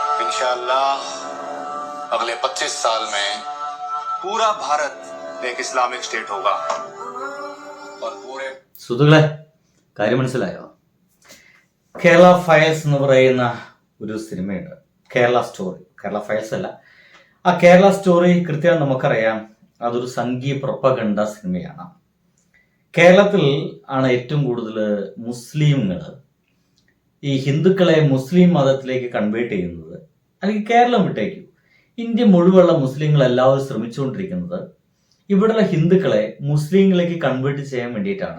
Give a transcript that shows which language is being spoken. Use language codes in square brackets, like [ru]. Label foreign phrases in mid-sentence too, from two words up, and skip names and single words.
[hi] इंशाअल्लाह अगले 25 साल में पूरा भारत एक इस्लामिक स्टेट होगा और पूरे [ml] സുഹൃത്തുക്കളെ കാര്യം മനസ്സിലായോ? കേരള ഫയൽസ് എന്ന് പറയുന്ന ഒരു സിനിമയുണ്ട്, കേരള സ്റ്റോറി. കേരള ഫയൽസ് അല്ല, ആ കേരള സ്റ്റോറി കൃത്യമായി നമുക്കറിയാം, അതൊരു സംഘീയ പ്രൊപ്പഗണ്ട സിനിമയാണ്. കേരളത്തിൽ ആണ് ഏറ്റവും കൂടുതൽ മുസ്ലിങ്ങൾ ഈ ഹിന്ദുക്കളെ മുസ്ലിം മതത്തിലേക്ക് കൺവേർട്ട് ചെയ്യുന്നത്, അല്ലെങ്കിൽ കേരളം വിട്ടേക്കും ഇന്ത്യ മുഴുവനുള്ള മുസ്ലിങ്ങൾ എല്ലാവരും ശ്രമിച്ചുകൊണ്ടിരിക്കുന്നത് ഇവിടെയുള്ള ഹിന്ദുക്കളെ മുസ്ലിങ്ങളിലേക്ക് കൺവേർട്ട് ചെയ്യാൻ വേണ്ടിയിട്ടാണ്.